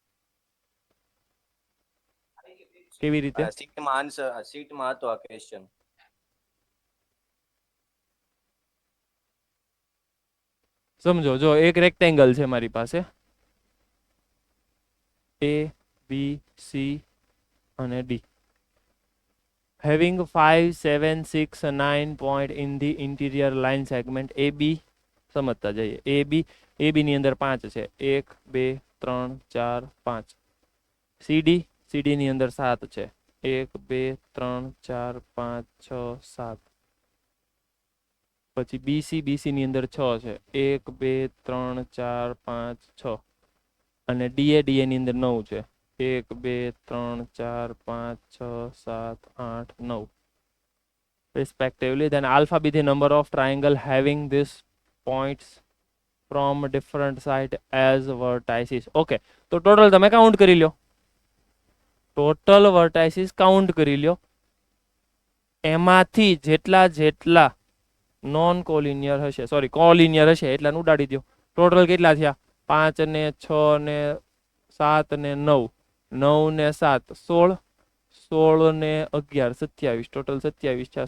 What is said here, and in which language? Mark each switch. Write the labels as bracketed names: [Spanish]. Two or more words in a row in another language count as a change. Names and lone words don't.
[Gujarati] કેવી રીતે? સીટમાં હતો આ ક્વેશ્ચન. સમજો, જો એક રેક્ટેંગલ છે મારી પાસે, A B C અને D, [English] having 5 7 6 9 point in the interior line segment AB. [Gujarati] સમજતા જઈએ. AB ની અંદર 5 છે, 1 2 3 4 5. CD ની અંદર 7 છે, 1 2 3 4 5 6 7. પછી BC ની અંદર 6 છે, 1 2 3 4 5 6. અને DA ની અંદર 9 છે, 1 2 3 4 5 6 7 8 9 respectively. [English] Then alpha be the number of triangle having these points from different side as vertices. [Gujarati] Okay, તો ટોટલ તમે કાઉન્ટ કરી લો, ટોટલ વર્ટાઇસીસ કાઉન્ટ કરી લો, એમાંથી જેટલા [English] non collinear [Gujarati] હશે, સોરી કોલિનિયર હશે એટલાને ઉડાડી દો. ટોટલ કેટલા થયા? 5 ને 6 ને 7 ને 9, 9 ને 7 16, 16 ને 11 27, ટોટલ 27 છે.